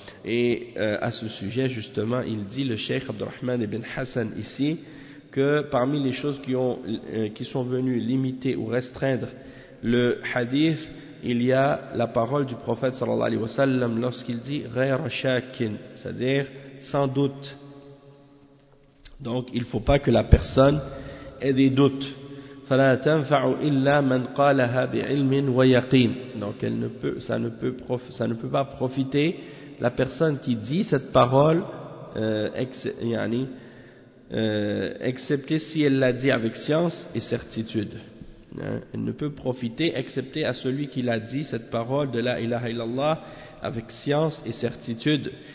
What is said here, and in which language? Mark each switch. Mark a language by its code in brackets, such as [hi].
[fr] Et à ce sujet, justement, il dit le Cheikh Abdurrahman ibn Hassan ici que parmi les choses qui sont venues limiter ou restreindre le hadith, il y a la parole du prophète sallallahu alayhi wa sallam lorsqu'il dit [ar] ghayra shakin, [fr] c'est-à-dire sans doute. Donc il ne faut pas que la personne ait des doutes. [ar] فلا تنفع إلا من قالها بعلم ويقين. [fr] Donc elle ne peut, ça ne peut pas profiter la personne qui dit cette parole excepté si elle l'a dit avec science et certitude. Elle ne peut profiter excepté à celui qui l'a dit cette parole de la ilaha illallah avec science et certitude.